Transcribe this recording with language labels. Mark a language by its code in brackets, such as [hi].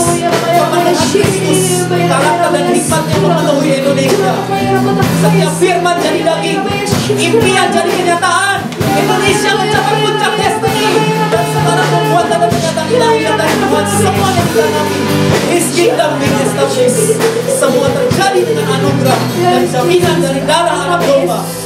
[id] Kemenuhan Kristus, karakter dan hikmatnya memenuhi Indonesia. Setiap firman jadi daging, impian jadi kenyataan. Indonesia mencapai puncak destiny, dan segala perbuatan dan kenyataan ilahi dari Tuhan semuanya digenapi. [en] His kingdom being established. [id] Semua terjadi dengan anugerah dan jaminan dari darah anak domba.